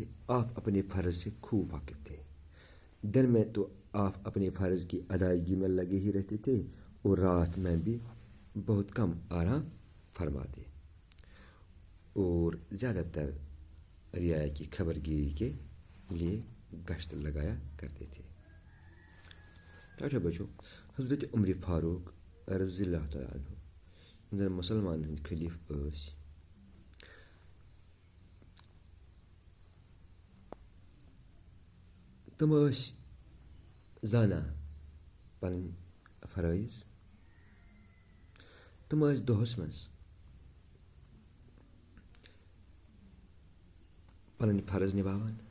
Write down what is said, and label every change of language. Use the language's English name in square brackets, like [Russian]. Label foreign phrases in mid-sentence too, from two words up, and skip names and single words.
[Urdu] آپ اپنے فرض سے خوب واقف تھے. دن میں تو آپ اپنے فرض کی ادائیگی میں لگے ہی رہتے تھے، اور رات میں بھی بہت کم آرام فرماتے، اور زیادہ تر رعایا کی خبر گیری کے لیے گشت لگایا کرتے تھے. اچھا بچوں، [Kashmiri] حضرت عمر فاروق [Arabic] رضی اللہ تعالیٰ عنہ [Kashmiri] مسلمان ہند خلیف ٲسۍ. تم ٲسۍ زانان پنٕنۍ فرٲیض. تم ٲسۍ دۄہس منٛز پنٕنۍ فرض نِباوان.